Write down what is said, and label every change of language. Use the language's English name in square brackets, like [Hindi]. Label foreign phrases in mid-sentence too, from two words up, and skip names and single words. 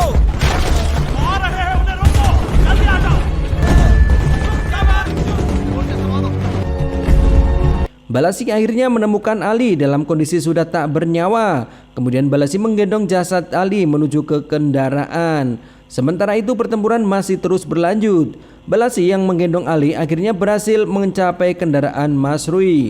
[Hindi] आ रहे हैं, उन्हें रोको, जल्दी आ जाओ। [Indonesian] Balasi akhirnya menemukan Ali dalam kondisi sudah tak bernyawa. Kemudian Balasi menggendong jasad Ali menuju ke kendaraan. Sementara itu pertempuran masih terus berlanjut. Balasi yang menggendong Ali akhirnya berhasil mencapai kendaraan Masrui.